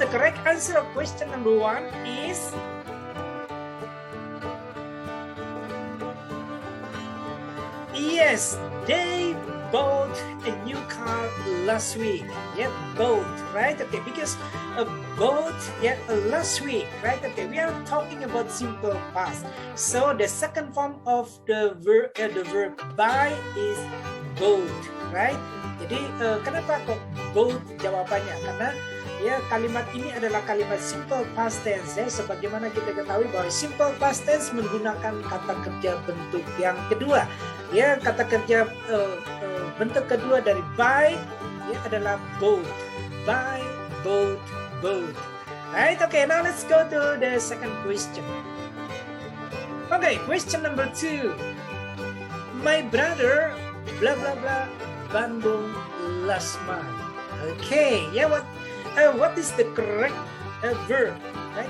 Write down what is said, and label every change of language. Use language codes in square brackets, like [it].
[en] The correct answer of question number 1 is yes, they bought a new car last week. Yeah, bought, right? Okay, because bought, yeah, last week, right? Okay, we are talking about simple past. So the second form of the verb buy is bought, right? [id] Jadi kenapa kok bought jawabannya? Karena ya kalimat ini adalah kalimat simple past tense, ya. Sebagaimana kita ketahui bahwa simple past tense menggunakan kata kerja bentuk yang kedua. Ya, kata kerja bentuk kedua dari buy ya adalah bought. [en] Buy, bought, bought. Right? Okay, now let's go to the second question. Okay, question number 2. My brother blah blah blah Bandung last month. Okay, yeah, what is the correct verb? Right?